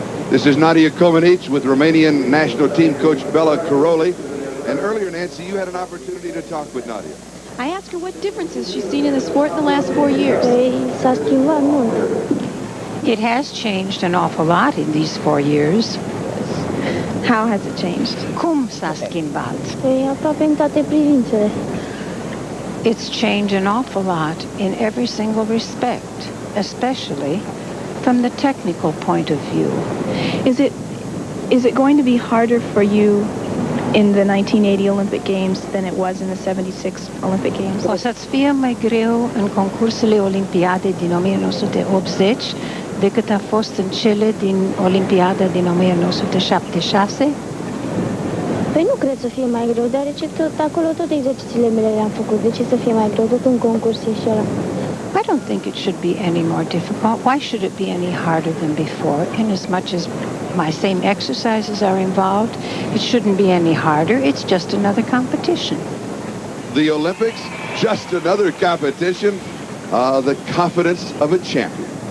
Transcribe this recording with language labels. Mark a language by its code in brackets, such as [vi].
[en] This is Nadia Comaneci with Romanian national team coach Bela Caroli. And earlier, Nancy, you had an opportunity to talk with Nadia. I asked her what differences she's seen in the sport in the last 4 years. [ro] S-a schimbat mult. [en] It has changed an awful lot in these 4 years. How has it changed? [ro] Cum s-a schimbat? Păi aproape în toate privințele. [en] It's changed an awful lot in every single respect, especially from the technical point of view. Is it going to be harder for you in the 1980 Olympic Games than it was in the 76 Olympic Games? [ro] O să-ți fie mai greu în concursurile olimpiade din 1980 decât a fost în cele din Olimpiada din 1976? Păi nu cred să fie mai greu, deoarece acolo tot exercițiile mele le-am făcut. De ce să fie mai greu? Tot în concurs e și ăla. [en] I don't think it should be any more difficult. Why should it be any harder than before? In as much as my same exercises are involved, it shouldn't be any harder. It's just another competition. The Olympics, just another competition. The confidence of a champion.